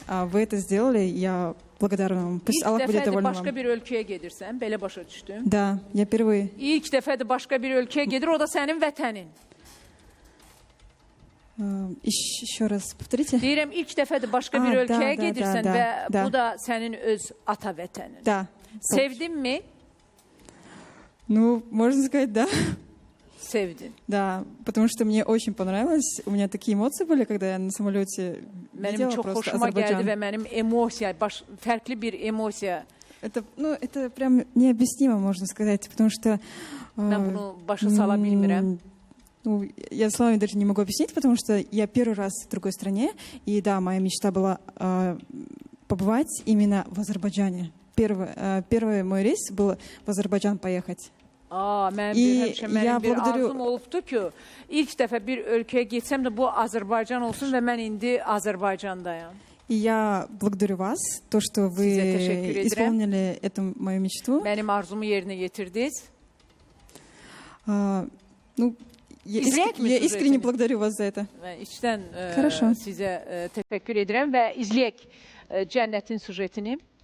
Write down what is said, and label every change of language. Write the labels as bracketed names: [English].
[Russian] А вы это сделали, я благодарна вам. Пусть Аллах будет доволен вам. [Azerbaijani] İlk dəfədir başqa bir ölkəyə gedirsən, belə başa düşdüm. [Russian] Да, я впервые. [Azerbaijani] İlk dəfədir başqa bir ölkəyə gedir, o da sənin vətənin. [Russian] Еще раз повторите. [Azerbaijani] Deyirəm, ilk dəfədir başqa bir ölkəyə gedirsən və bu da sənin öz ata vətənin. [Russian] Да. [Azerbaijani] Sevdin mi? [Russian] Ну, можно сказать, да. [Azerbaijani] Sevdin. [Russian] Да, потому что мне очень понравилось. У меня такие эмоции были, когда я на самолете [Azerbaijani] Mənim çox xoşuma gəldi və mənim emosiya, fərqli bir emosiya. [Russian] Это прям необъяснимо, можно сказать, потому что... [Azerbaijani] Mən bunu başa sala bilmirəm. [Russian] Ну, я словами даже не могу объяснить, потому что я первый раз в другой стране, и да, моя мечта была побывать именно в Азербайджане. Первый мой рейс был в Азербайджан поехать. [Azerbaijani] Mənim bir arzum olubdu ki, ilk dəfə bir ölkəyə getsəm də bu Azərbaycan olsun və mən indi Azərbaycandayam. [Russian] И я благодарю вас, то, что вы исполнили эту мою мечту. [Azerbaijani] Mənim arzumu yerinə yetirdiniz. [Russian] Ну, я искренне благодарю вас за это. [Azerbaijani] Mən içdən [Russian] Хорошо. [Azerbaijani] sizə təşəkkür edirəm və izləyək Cənnətin sujetini.